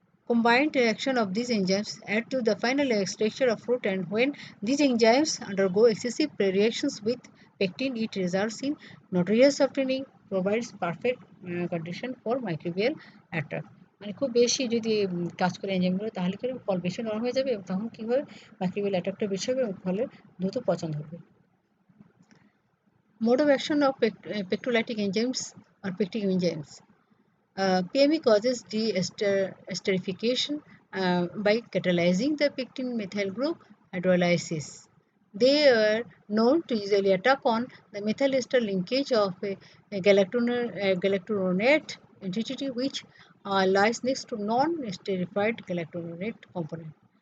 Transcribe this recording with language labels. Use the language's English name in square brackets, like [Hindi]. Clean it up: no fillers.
[English] Combined reaction of these enzymes add to the final structure of fruit, and when these enzymes undergo excessive reactions with pectin, it results in notorious softening, provides perfect condition for microbial attack. [Bangla] মানে খুব বেশি যদি কাজ করে এনজাইমগুলো তাহলে কি ফল বেশি নরম হয়ে যাবে এবং তখন কী হবে মাইক্রোবিয়াল অ্যাটাকটা বেশি হবে এবং ফলে দ্রুত পচন ধরবে। [English] Mode of action of pectolytic enzymes or pectic enzymes. PME causes de-esterification by catalyzing the pectin methyl group hydrolysis. They are known to usually attack on the methyl ester linkage of a galacturonate entity which lies next to non-esterified galacturonate component.